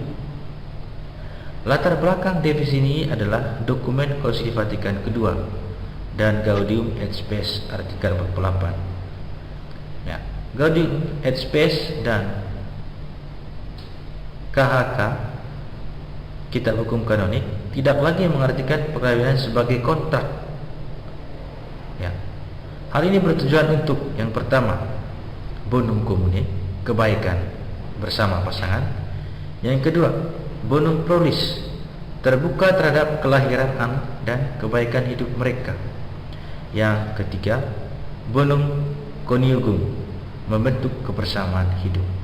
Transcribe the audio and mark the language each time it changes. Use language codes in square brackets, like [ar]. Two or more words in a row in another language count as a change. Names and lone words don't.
[id] Latar belakang definisi ini adalah dokumen Konsil Vatikan II dan Gaudium et Spes artikel 48. Ya, Gaudium et Spes dan KHK Kitab Hukum Kanonik tidak lagi mengartikan perkawinan sebagai kontrak. Ya. Hal ini bertujuan untuk yang pertama, [la] bonum comune, [id] kebaikan bersama pasangan. Yang kedua, [la] bonum prolis, [id] terbuka terhadap kelahiran anak dan kebaikan hidup mereka. Yang ketiga, [la] bonum conjugum, [id] membentuk kebersamaan hidup.